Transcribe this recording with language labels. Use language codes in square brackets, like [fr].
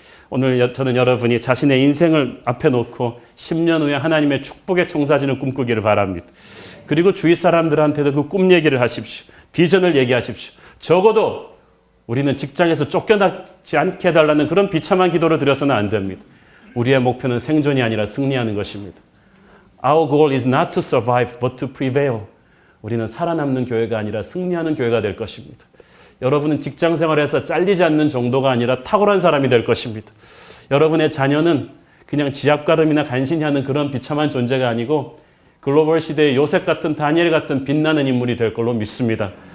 [ko] 오늘 저는 여러분이 자신의 인생을 앞에 놓고 10년 후에 하나님의 축복의 청사진을 꿈꾸기를 바랍니다. 그리고 주위 사람들한테도 그 꿈 얘기를 하십시오. 비전을 얘기하십시오. 적어도 우리는 직장에서 쫓겨나지 않게 해달라는 그런 비참한 기도를 드려서는 안 됩니다. 우리의 목표는 생존이 아니라 승리하는 것입니다. [en] Our goal is not to survive, but to prevail. [ko] 우리는 살아남는 교회가 아니라 승리하는 교회가 될 것입니다. 여러분은 직장 생활에서 잘리지 않는 정도가 아니라 탁월한 사람이 될 것입니다. 여러분의 자녀는 그냥 지압가름이나 간신히 하는 그런 비참한 존재가 아니고 글로벌 시대의 요셉 같은 다니엘 같은 빛나는 인물이 될 걸로 믿습니다.